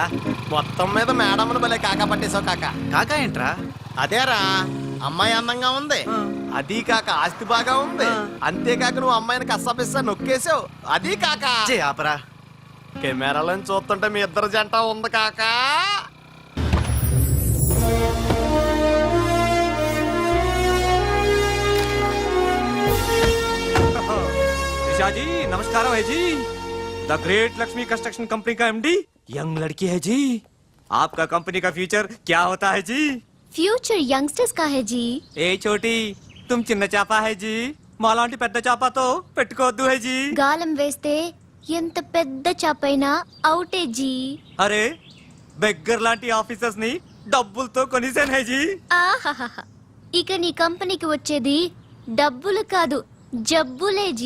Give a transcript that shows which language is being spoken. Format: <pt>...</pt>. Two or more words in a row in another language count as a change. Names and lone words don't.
<te>మొత్తం మీద మేడంను భలే కాకా పట్టేశావు కాకా. కాకా ఏంట్రా? అదేరా, అమ్మాయి అందంగా ఉంది, అది కాక ఆస్తి బాగా ఉంది, అంతేకాక నువ్వు అమ్మాయిని కష్టపిస్తా నొక్కేసావు, అది కాక చే ఆపరా. కెమెరాలను చూస్తుంటే మీ ఇద్దరు జంట ఉంది కాకా.</te> <hi>निशा जी नमस्कार है जी. द ग्रेट लक्ष्मी कंस्ट्रक्शन कंपनी का एमडी यंग लड़की है जी. आपका कंपनी का फ्यूचर क्या होता है जी?</hi> <en>future youngsters</en> <hi>का है जी. ఏ చోటి తుమ్</hi> <te>చిన్న చేప</te> <hi>హై జీ,</hi> <te>మాలాంటి పెద్ద చేపతో పెట్టుకోవద్దు</te> <hi>హై జీ.</hi> <te>గాలం వేస్తే ఎంత పెద్ద చాపైనా అవుటే జీ. అరే బెగ్గర్ లాంటి ఆఫీసర్స్ ని డబ్బులతో కొనిసాను</te> <hi>హై జీ.</hi> <te>ఆహాహాహా. ఇక నీ కంపెనీకి వచ్చేది డబ్బులు కాదు, జబ్బులే జీ.</te>